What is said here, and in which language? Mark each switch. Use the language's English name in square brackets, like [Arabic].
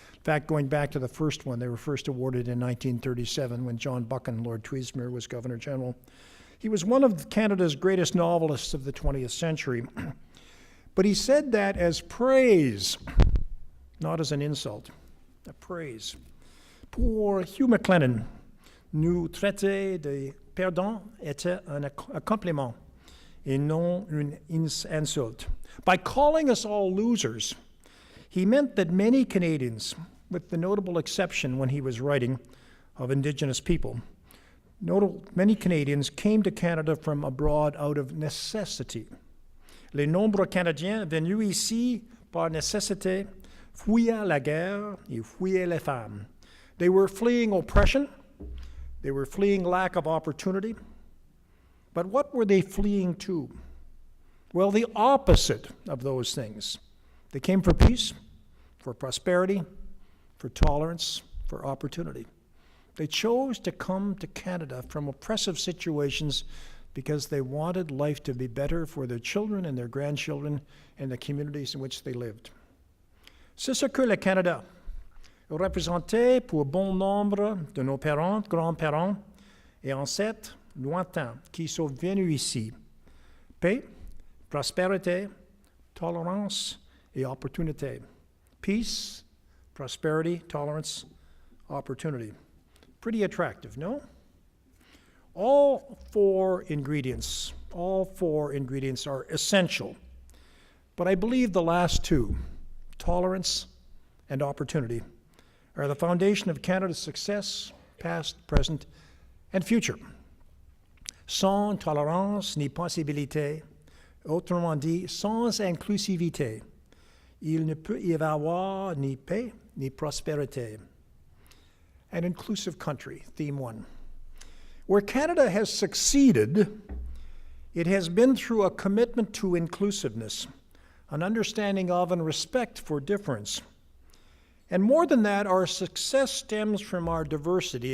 [English] In fact, going back to the first one, they were first awarded in 1937 when John Buchan, Lord Tweedsmuir, was Governor General. He was one of Canada's greatest novelists of the 20th century. But he said that as praise, not as an insult, a praise. [French] Pour Hugh McLennan, nous traiter de perdants était un compliment et non une insulte. [English] By calling us all losers, he meant that many Canadians, with the notable exception when he was writing of Indigenous people, many Canadians came to Canada from abroad out of necessity. [French] Les nombreux Canadiens venus ici par nécessité fuyaient la guerre et fuyaient les femmes. [English] They were fleeing oppression, they were fleeing lack of opportunity. But what were they fleeing to? Well, the opposite of those things. They came for peace, for prosperity, for tolerance, for opportunity. They chose to come to Canada from oppressive situations because they wanted life to be better for their children and their grandchildren and the communities in which they lived. [French] C'est ce que le Canada représentait pour bon nombre de nos parents, grands-parents et ancêtres lointains qui sont venus ici. Paix, prospérité, tolerance et opportunité. [English] Peace, prosperity, tolerance, opportunity. Pretty attractive, no? All four ingredients are essential. But I believe the last two, tolerance and opportunity, are the foundation of Canada's success, past, present, and future. [French] Sans tolérance ni possibilité, autrement dit, sans inclusivité, il ne peut y avoir ni paix ni prospérité. [English] An inclusive country, theme 1. Where Canada has succeeded, it has been through a commitment to inclusiveness, an understanding of and respect for difference. And more than that, our success stems from our diversity.